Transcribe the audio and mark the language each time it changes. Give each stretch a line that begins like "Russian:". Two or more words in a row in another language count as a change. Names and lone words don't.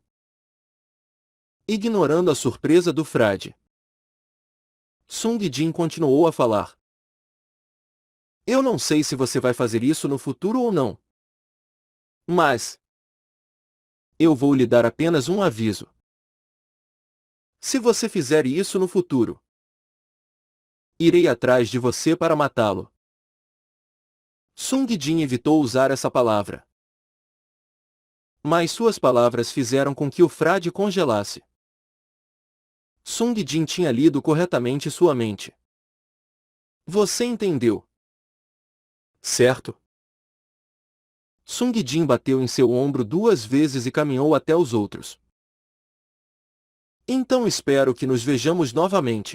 Portuguese: Ignorando a surpresa do frade, Sung Jin continuou a falar: eu não sei se você vai fazer isso no futuro ou não. Mas eu vou lhe dar apenas um aviso. Se você fizer isso no futuro, irei atrás de você para matá-lo. Sung Jin evitou usar essa palavra. Mas suas palavras fizeram com que o frade congelasse. Sung Jin tinha lido corretamente sua mente. Você entendeu? Certo? Sung Jin bateu em seu ombro 2 vezes e caminhou até os outros. Então espero que nos vejamos novamente.